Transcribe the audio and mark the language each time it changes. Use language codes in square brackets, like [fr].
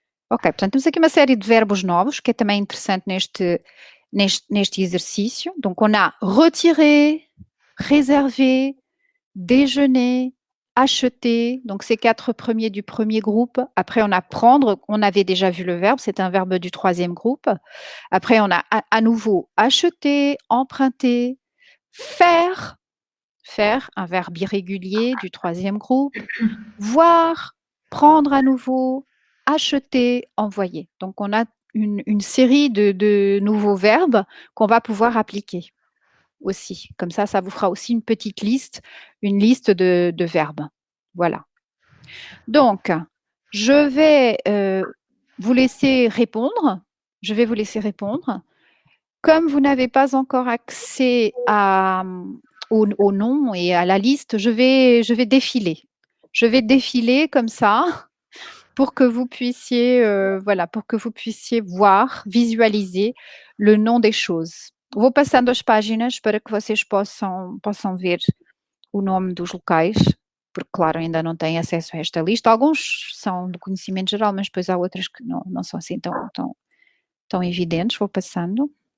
[pt] Ok, portanto, temos aqui uma série de verbos novos, que é também interessante neste exercício. [fr] Donc, on a retiré, réservé, déjeuner, acheter. Donc, ces 4 premiers du premier groupe. Après, on a prendre. On avait déjà vu le verbe. C'est un verbe du troisième groupe. Après, on a à nouveau acheter, emprunter, faire. Faire, un verbe irrégulier du troisième groupe. Voir, prendre à nouveau, acheter, envoyer. Donc, on a une série de nouveaux verbes qu'on va pouvoir appliquer aussi. Comme ça vous fera aussi une petite liste, une liste de verbes. Voilà. Donc, je vais vous laisser répondre. Je vais vous laisser répondre. Comme vous n'avez pas encore accès au nom et à la liste, je vais défiler. Je vais défiler comme ça pour que vous puissiez, voilà, pour que vous puissiez voir, visualiser le nom des choses. [pt] Vou passando as páginas para que vocês possam ver o nome dos locais, porque, claro, ainda não têm acesso a esta lista. Alguns são de conhecimento geral, mas depois há outras que não são assim tão evidentes. Vou passando.